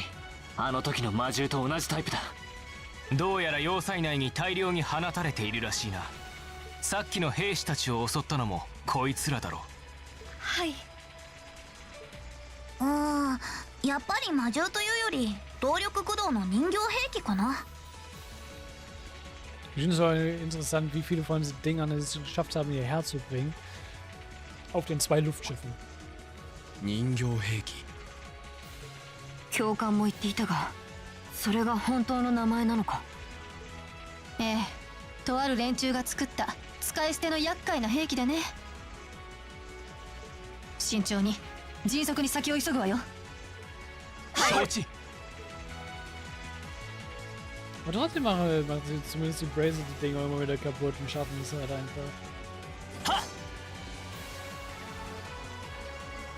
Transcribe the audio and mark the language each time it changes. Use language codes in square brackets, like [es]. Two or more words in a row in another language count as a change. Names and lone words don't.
[ja] あの時の魔獣と同じタイプだ。どうやら要塞内に大量に放たれているらしいな。さっきの兵士たちを襲ったのもこいつらだろう。はい。やっぱり魔獣というより動力駆動の人形兵器かな。 [de] Ich finde es auch interessant, wie viele von diesen Dingern es geschafft haben, hierher zu bringen. Auf den 2 Luftschiffen. [ja] 人形兵器。教官も言っていたが、それが本当の名前なのか。ええ、とある連中が作った使い捨ての厄介な兵器でね。慎重に迅速に先を急ぐわよ。承知。 [de] Aber trotzdem macht sie zumindest die Bracelet-Dinger immer wieder kaputt und schaffen es halt einfach.